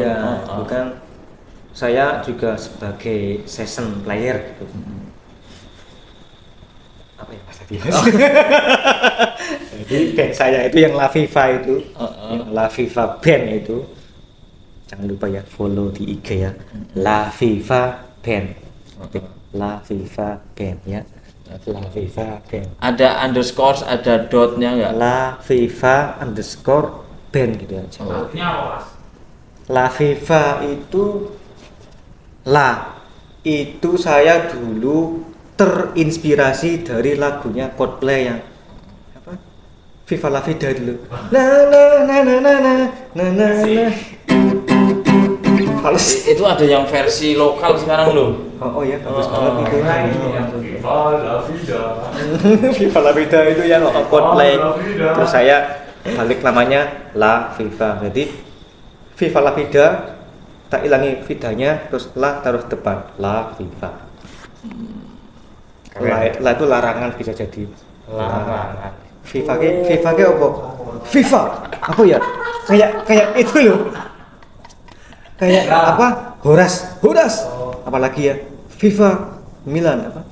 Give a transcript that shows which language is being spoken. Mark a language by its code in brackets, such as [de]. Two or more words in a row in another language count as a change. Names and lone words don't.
[id] iya, bukan saya juga sebagai [en] session player [id] gitu. Apa ya Mas tadi Mas? Jadi band saya itu yang La Viva itu, yang La Viva Band itu. Jangan lupa ya follow di IG ya. La Viva Band. La Viva Band ya. La Viva Band. Ada underscore, ada dotnya nggak? La Viva underscore band gitu aja. Artinya apa Mas? La Viva itu itu saya dulu terinspirasi dari lagunya Coldplay yang apa? Viva La Vida dulu. Na na na na na na na na na. Halus. Itu ada yang versi lokal sekarang loh. Oh iya bagus banget itu. Viva la vida. Viva La Vida itu yang Coldplay. La Vida. Terus saya balik namanya La Viva. Jadi Viva La Vida tak ilangi vidanya, terus la taruh depan La Viva. La itu larangan bisa jadi larangan. Viva ke apa? Viva apa ya? Kayak itu loh. Kayak apa? Horas. Apalagi ya? Viva Milan apa?